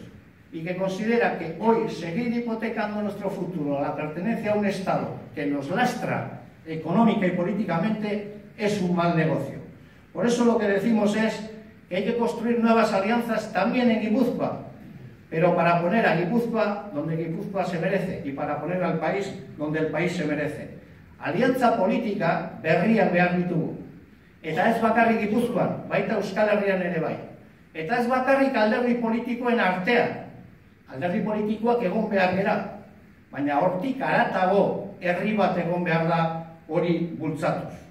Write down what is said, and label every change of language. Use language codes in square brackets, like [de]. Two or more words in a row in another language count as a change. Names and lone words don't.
[es] Y que considera que hoy seguir hipotecando nuestro futuro a la pertenencia a un Estado que nos lastra económica y políticamente es un mal negocio. Por eso lo que decimos es que hay que construir nuevas alianzas también en Gipuzkoa, pero para poner a Gipuzkoa donde Gipuzkoa se merece y para poner al país donde el país se merece. [eu] Aliantza politika berriak behar ditugu. Eta ez bakarrik Gipuzkoan, baita Euskal Herrian ere bai. Eta ez bakarrik alderdi politikoen artean. Alderdi politikoak egon behar gera, baina hortik haratago herri bat egon behar da hori bultzatuz.